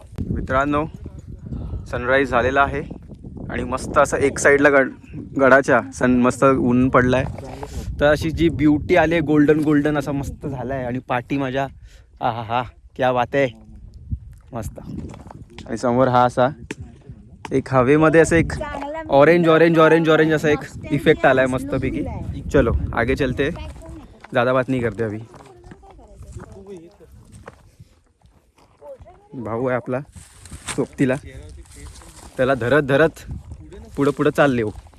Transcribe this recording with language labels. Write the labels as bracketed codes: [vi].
[mr] मित्रांनो, सनराईज झालेला आहे आणि मस्त असं एक साईडला गडाच्या मस्त ऊन पडलाय. तर अशी जी ब्युटी आली आहे, गोल्डन गोल्डन असा मस्त झालाय. आणि पाठी माझ्या हा हा [hi] क्या बात [mr] आहे, मस्त. आणि समोर हा असा एक हवेमध्ये असं एक ऑरेंज ऑरेंज ऑरेंज ऑरेंज असा एक इफेक्ट आलाय मस्तपैकी. [hi] चलो आगे चलते, ज़्यादा बात नहीं करते अभी. [mr] भाऊ आहे आपला सोबतीला, त्याला धरत धरत पुढं पुढं चालले हो.